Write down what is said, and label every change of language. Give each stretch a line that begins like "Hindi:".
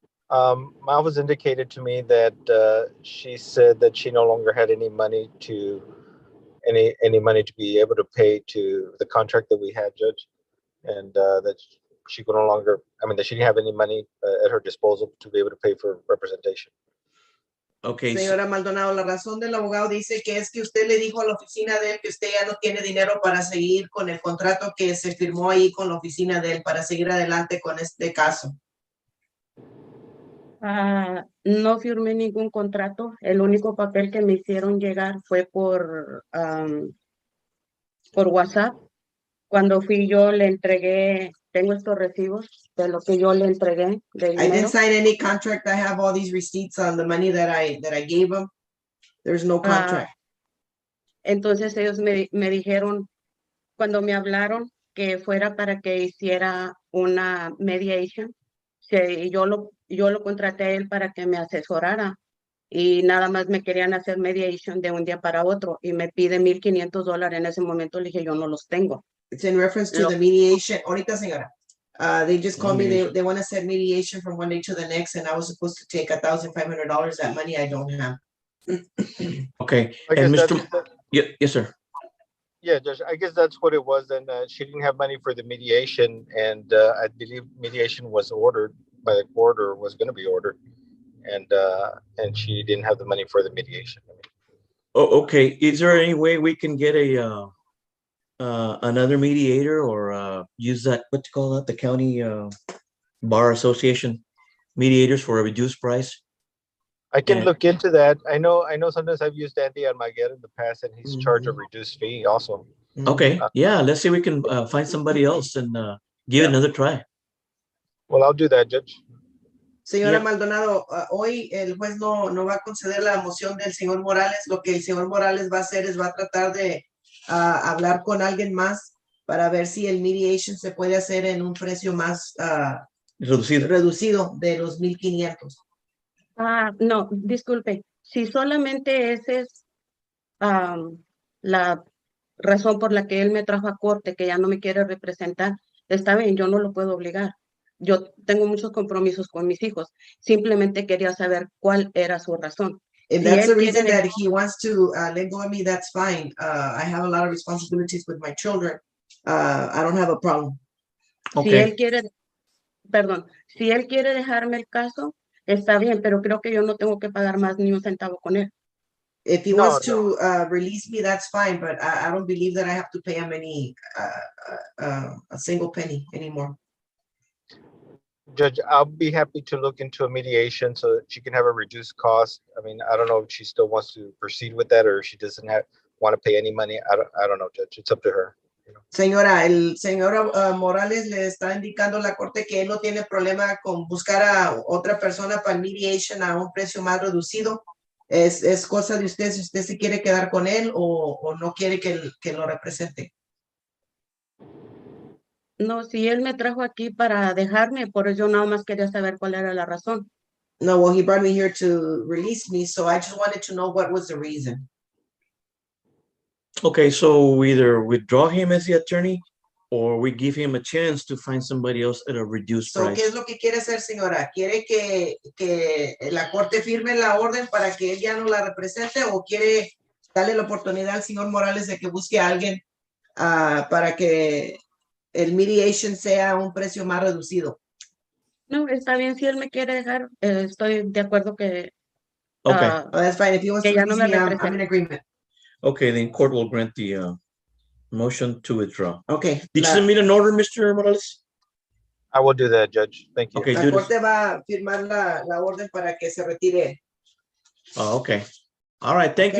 English: My office indicated to me that she said that she no longer had any money to be able to pay to the contract that we had, Judge, and that she could no longer. that she didn't have any money at her disposal to be able to pay for representation. Okay.
Spanish: Señora Maldonado, la razón del abogado dice que es que usted le dijo a la oficina de él que usted ya no tiene dinero para seguir con el contrato que se firmó ahí con la oficina de él para seguir adelante con este caso. No firmé ningún contrato. El único papel que me hicieron llegar fue por WhatsApp. Cuando fui yo le entregué, tengo estos recibos de lo que yo le entregué de
English: I didn't
Spanish: dinero.
English: sign any contract. I have all these receipts on the money that I gave them. There's no contract.
Spanish: Entonces ellos me dijeron, cuando me hablaron, que fuera para que hiciera una mediation. Sí, yo lo contraté a él para que me asesorara y nada más me querían hacer mediation de un día para otro y me pide $1,500 en ese momento. Le dije, yo no los tengo.
English: It's in reference to the mediation.
Spanish: Ahorita, señora.
English: They just called me. They want to set mediation from one day to the next, and I was supposed to take $1,500. That money I don't have. Okay, I and guess Mr. Yes, sir. Yeah, Judge, I guess that's what it was. And she didn't have money for the mediation, and I believe mediation was ordered by the court or was going to be ordered, and she didn't have the money for the mediation. Oh, okay. Is there any way we can get a another mediator or use that, what you call that, the county bar association mediators for a reduced price? I can And- look into that. I know sometimes I've used Andy Almaguer in the past, and he's charged a reduced fee also. Okay, yeah, let's see if we can find somebody else and give it another try. Well, I'll do that, Judge.
Spanish: Señora
English: Yeah.
Spanish: Maldonado, hoy el juez no va a conceder la moción del señor Morales. Lo que el señor Morales va a hacer es va a tratar de hablar con alguien más para ver si el mediation se puede hacer en un precio más reducido de los 1,500. No, disculpe. Si solamente esa es la razón por la que él me trajo a corte, que ya no me quiere representar, está bien, yo no lo puedo obligar. Yo tengo muchos compromisos con mis hijos. Simplemente quería saber cuál era su razón.
English: If
Spanish: Si
English: that's
Spanish: él
English: the reason
Spanish: quiere-
English: that he wants to let go of me, that's fine. I have a lot of responsibilities with my children. I don't have a problem.
Spanish: Si él quiere, perdón, si él quiere dejarme el caso, está bien, pero creo que yo no tengo que pagar más ni un centavo con él.
English: If he
Spanish: No,
English: wants to release me, that's fine, but I don't believe that I have to pay him any a single penny anymore. Judge, I'll be happy to look into a mediation so that she can have a reduced cost. I mean, I don't know if she still wants to proceed with that or she doesn't want to pay any money. I don't know, Judge. It's up to her.
Spanish: Señora, el señor Morales le está indicando a la corte que él no tiene problema con buscar a otra persona para el mediation a un precio más reducido. Es cosa de usted si usted se quiere quedar con él o no quiere que lo represente. No, si él me trajo aquí para dejarme, por eso yo nada más quería saber cuál era la razón.
English: No, well, he brought me here to release me, so I just wanted to know what was the reason. Okay, so we either withdraw him as the attorney or we give him a chance to find somebody else at a reduced
Spanish: So, ¿qué
English: price.
Spanish: es lo que quiere hacer, señora? ¿Quiere que la corte firme la orden para que él ya no la represente o quiere darle la oportunidad al señor Morales de que busque a alguien para que el mediation sea a un precio más reducido? No, está bien, si él me quiere dejar, estoy de acuerdo que,
English: Okay, That's fine. If he wants
Spanish: que
English: to
Spanish: ya no
English: release
Spanish: me
English: me, I'm in
Spanish: represente.
English: agreement. okay, then court will grant the motion to withdraw. Okay. Did you submit an order, Mr. Morales? I will do that, Judge. Thank you. Okay,
Spanish: La
English: do this.
Spanish: corte va a firmar la orden para que se retire.
English: Oh, okay. All right, thank you,